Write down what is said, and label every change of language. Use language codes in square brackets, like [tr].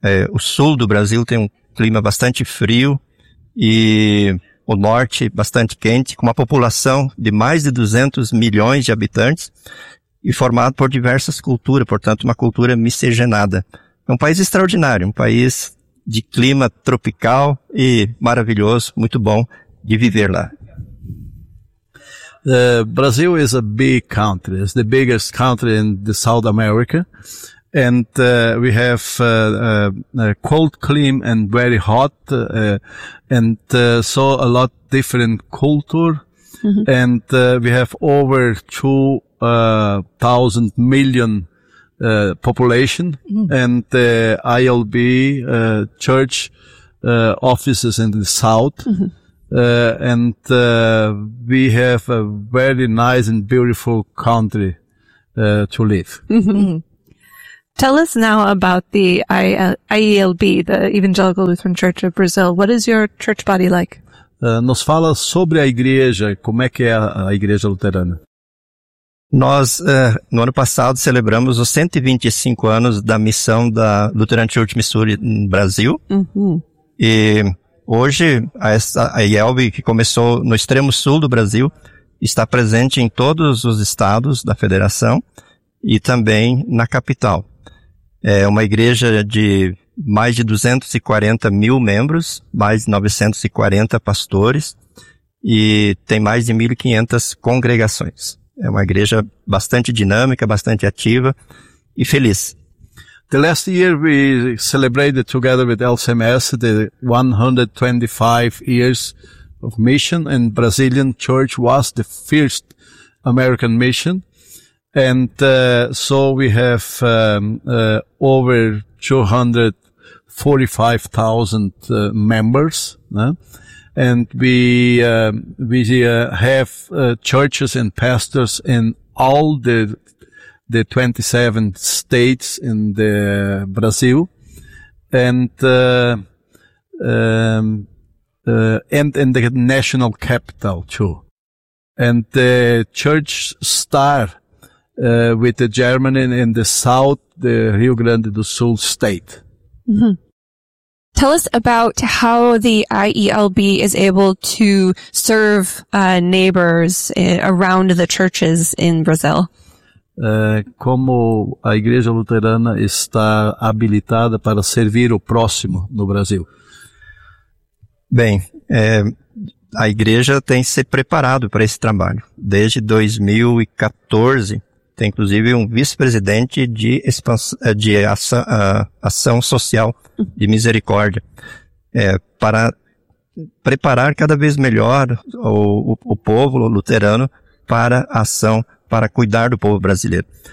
[pt] O sul do Brasil tem um clima bastante frio e o norte bastante quente, com uma população de mais de 200 milhões de habitantes e formado por diversas culturas, portanto uma cultura miscigenada. É um país extraordinário, um país de clima tropical e maravilhoso, muito bom de viver lá. [en] Brazil is a big country. It's the biggest country in the South America. And we have a cold climate and very hot. So a lot different culture. Mm-hmm. And we have over 2,000 million population, and the IELB church offices in the south, and we have a very nice and beautiful country to live. Tell us now about the IELB, the Evangelical Lutheran Church of Brazil. What is your church body like? [pt] Nos fala sobre a igreja, como é que é a igreja luterana. Nós, no ano passado, celebramos os 125 anos da missão da Lutheran Church Missouri no Brasil. E hoje, a IELB, que começou no extremo sul do Brasil, está presente em todos os estados da federação e também na capital. É uma igreja de mais de 240 mil membros, mais de 940 pastores e tem mais de 1.500 congregações. É uma igreja bastante dinâmica, bastante ativa e feliz. [en] The last year we celebrated together with LCMS the 125 years of mission, and Brazilian Church was the first American mission. And so we have over 245,000 members, né? And we have churches and pastors in all the 27 states in the Brazil, and in the national capital too. And the church start with the Germany in the south, the Rio Grande do Sul state. Tell us about how the IELB is able to serve neighbors around the churches in Brazil. [pt] Como a Igreja Luterana está habilitada para servir o próximo no Brasil? Bem, a Igreja tem se preparado para esse trabalho. Desde 2014, tem inclusive vice-presidente de expansão, de ação social de misericórdia, para preparar cada vez melhor o povo luterano para a ação, para cuidar do povo brasileiro.